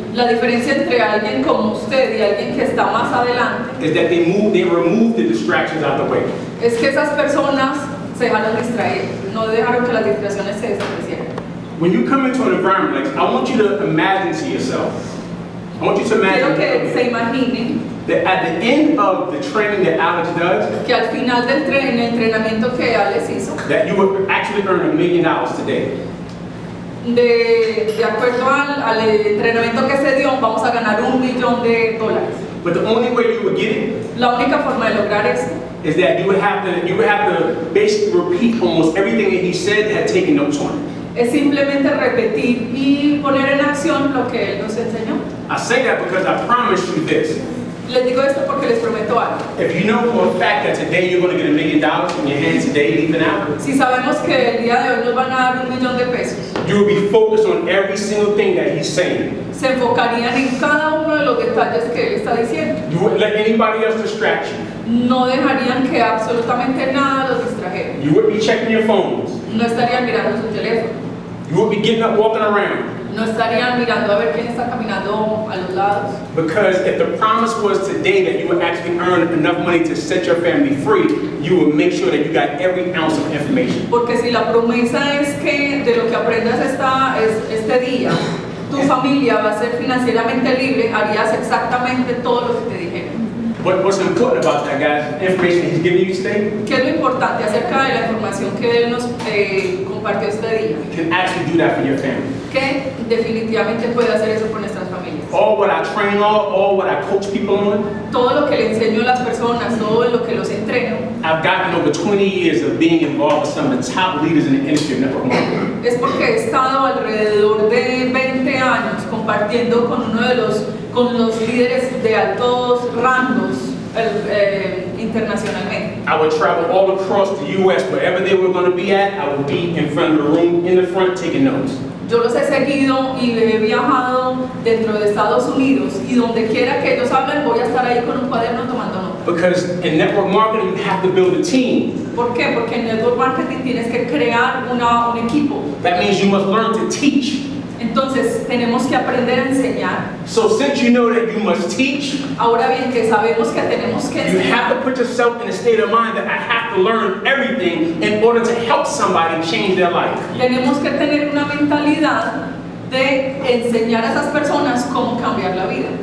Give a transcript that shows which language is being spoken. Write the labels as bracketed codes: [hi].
[es] La diferencia entre alguien como usted y alguien que está más adelante [en] is that they remove the distractions out the way. [es] es que esas personas se dejaron distraer, no dejaron que las distracciones se desaparecieran. [en] When you come into an environment like this, I want you to imagine to yourself, I want you to [es] Quiero que [en] imagine [es] se imaginen [en] that at the end of the training that Alex does, [es] que al final del entrenamiento que Alex hizo, [en] that you would actually earn $1 million today. [es] de acuerdo al entrenamiento que se dio, vamos a ganar $1 millón. [en] But the only way you would get it [es] La única forma de lograr esto [en] is that you would have to basically repeat almost everything that he said, had taken notes on. [es] es simplemente repetir y poner en acción lo que él nos enseñó. [en] I say that because I promise you this. [es] Les digo esto porque les prometo algo. [en] If you know for a fact that today you're going to get $1 million in your hands today, leaving out, [es] Si sabemos que el día de hoy nos van a dar $1 millón, [en] you will be focused on every single thing that he's saying. [es] se enfocarían en cada uno de los detalles que él está diciendo. [en] You wouldn't let anybody else distract you. [es] No dejarían que absolutamente nada los distrajera. [en] You wouldn't be checking your phones. [es] No estarían mirando su teléfono. [en] You would be getting up, walking around. [es] No estarían mirando a ver quién está caminando a los lados. [en] Because if the promise was today that you would actually earn enough money to set your family free, you would make sure that you got every ounce of information. [es] Porque si la promesa es que de lo que aprendas este día, tu familia va a ser financieramente libre, harías exactamente todo lo que te dijeron. [en] But what's important about that, guys, information he's giving you today, [es] ¿Qué es lo importante acerca de la información que él nos compartió este día? [en] you can actually do that for your family. [es] Que definitivamente puede hacer eso con nuestras familias. [en] All what I train on, all what I coach people on, [es] Todo lo que le enseño a las personas, todo lo que los entreno, [en] I've gotten over 20 years of being involved with some of the top leaders in the industry of network marketing. [es] es porque he estado alrededor de 20 años compartiendo con con los líderes de altos rangos internacionalmente. [en] I would travel all across the U.S. wherever they were going to be at. I would be in front of the room, in the front, taking notes. [es] Yo los he seguido y he viajado dentro de Estados Unidos y donde quiera que ellos hablen voy a estar ahí con un cuaderno tomando notas. [en] Because in network marketing, you have to build a team. [es] ¿Por qué? Porque en network marketing tienes que crear un equipo. [en] That means you must learn to teach. [es] Entonces tenemos que aprender a enseñar. [en] So since you know that you must teach, [es] Ahora bien, que sabemos que tenemos que [en] you have to [es] enseñar, [en] put yourself in a state of mind that I have to learn everything in order to help somebody change their life. [es] tenemos que tener una mentalidad de enseñar a esas personas cómo cambiar la vida.